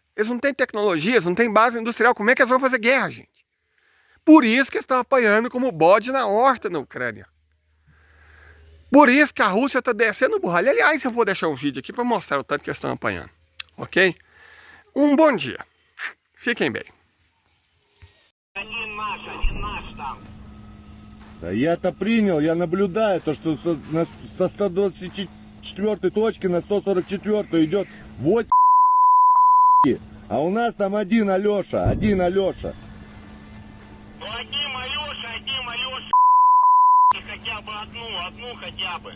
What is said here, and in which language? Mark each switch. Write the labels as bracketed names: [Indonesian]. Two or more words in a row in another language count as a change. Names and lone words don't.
[Portuguese] Eles não têm tecnologia, eles não têm base industrial. Como é que eles vão fazer guerra, gente? Por isso que eles estão apanhando como bode na horta na Ucrânia. Por isso que a Rússia está descendo o burralho. Aliás, eu vou deixar um vídeo aqui para mostrar o tanto que eles estão apanhando. Ok? Um bom dia. Fiquem bem. [Russian] Да я-то принял, я наблюдаю, то что со 124 точки на 144 идет 8, а у нас там один Алеша. Ну одним Алеша, хотя бы одну хотя бы.